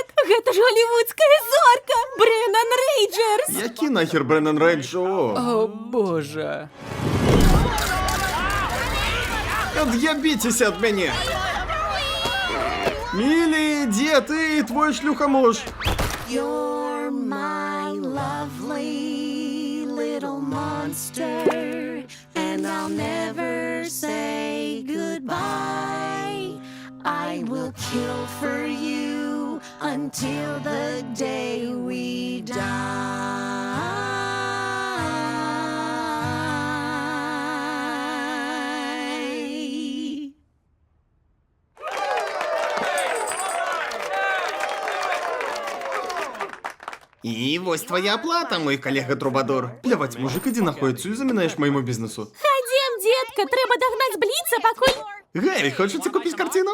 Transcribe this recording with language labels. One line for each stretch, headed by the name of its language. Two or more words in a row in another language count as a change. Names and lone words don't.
Belarusian: Гэта ж голівудская зорка! Брэнан Рейджерс! Які нахер Брэнан Рейджо? О, боже. Ад'ябіцеся ад мяне! Мілі, дзе ты, твой шлюхамуж?
English: You're my lovely little monster, and I'll never say goodbye. I will kill for you until the day we die.
Belarusian: І вось твоя аплата, мой калега Трубадор. Пляваць, мужик, ідзі нахуй адсюль, замінаеш майму бізнесу. Хадзем, детка, трэба дагнаць бліца, пакуль... Гэй, хочаце купіць карціну?